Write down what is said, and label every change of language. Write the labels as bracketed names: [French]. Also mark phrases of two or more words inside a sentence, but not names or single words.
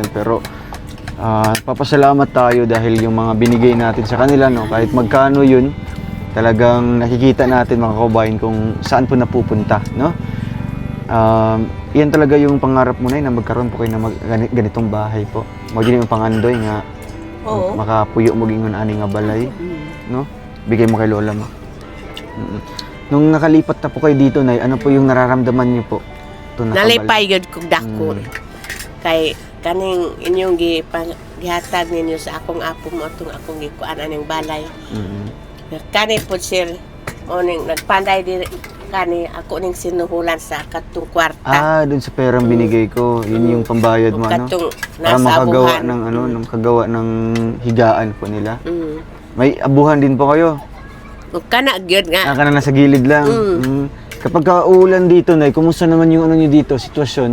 [Filipino] Pero papasalamat tayo dahil yung mga binigay natin sa kanila, no, kahit magkano yun, talagang nakikita natin mga kababayan kung saan po napupunta, no? Yan talaga yung pangarap mo na magkaroon po kayo ng ganitong bahay po. [Cebuano] Magiging yung pangandoy nga Oo. makapuyo mo gingon ani nga balay, no? [Filipino] Bigay mo kay lola mo. Nung nakalipat na po kayo dito, Nay, ano po yung nararamdaman niyo po? [Cebuano] Nalipay yun kong dakon. Kay kaning inyong gihatag ninyo sa akong apo mo itong akong gikuan aning balay. Kani po sir, ning nagpanday din kani ako ning sinuhulan sa katong kwarta. [Filipino] Dun sa perang binigay ko, yun yung pambayad mo, ano? [Cebuano] Katong [Filipino] Para nasa makagawa [Cebuano] abuhan. [Filipino] ng ano, makagawa ng higaan po nila. Mm. May abuhan din po kayo. [Cebuano] Ug kana gyud nga. Ka na nasa gilid lang. [Filipino] Kapag uulan dito, Nay, kumusta naman yung ano niyo dito, sitwasyon?